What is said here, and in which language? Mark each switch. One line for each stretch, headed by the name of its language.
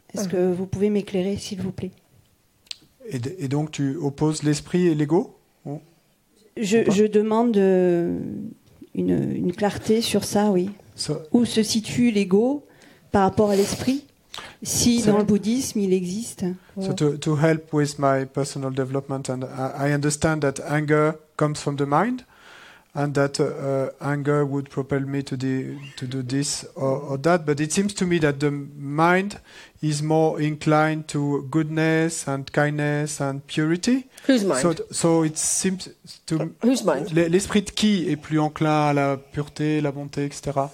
French: Est-ce que vous pouvez m'éclairer, s'il vous plaît? Et donc, tu opposes l'esprit et l'ego? Je demande une clarté sur ça, oui. Où se situe l'ego par rapport à l'esprit, si dans le bouddhisme il existe?
English: So to help with my personal development, and I understand that anger comes from the mind, and that anger would propel me to do this or that. But it seems to me that the mind is more inclined to goodness and kindness and purity. Whose mind? So it seems to Whose mind?
French: L'esprit de qui est plus enclin à la pureté, la bonté, etc.